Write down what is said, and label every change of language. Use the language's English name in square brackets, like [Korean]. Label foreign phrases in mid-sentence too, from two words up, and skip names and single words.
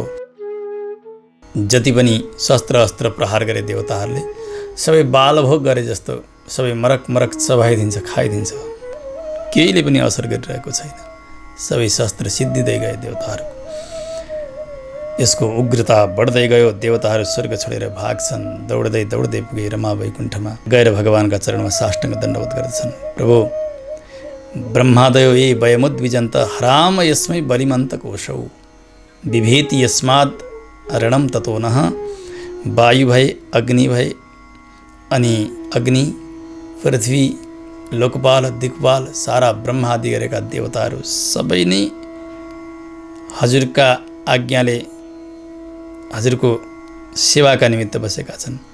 [Nepali] जति पनि शस्त्र अस्त्र प्रहार गरे देवताहरूले सबै बालभोग गरे जस्तो सबै मरक मरक चबाइदिन्छ, खाइदिन्छ। केहीले पनि असर गरिरहेको छैन। सबै शस्त्र सिद्धिँदै गए देवताहरूको। यसको उग्रता बढ्दै गयो। देवताहरू स्वर्ग छोडेर भाग्छन्। दौड्दै दौड्दै पुगे रमा वैकुण्ठमा। गएर भगवानका चरणमा साष्टाङ्ग दण्डवत गर्दछन्। प्रभु, [Sanskrit] ब्रह्मादयो ये वयमुद्विजन्त हराम यस्मै बलिमन्त कोशौ विभेति यस्मात् ऋणम ततो नः। [Nepali] वायु भए, अग्नि भए, अनि अग्नि पृथ्वी, लोकपाल, दिक्पाल, सारा ब्रह्मादि गरेका देवताहरू सबै नै हजुरका आज्ञाले हजुरको सेवाका निमित्त बसेका छन्।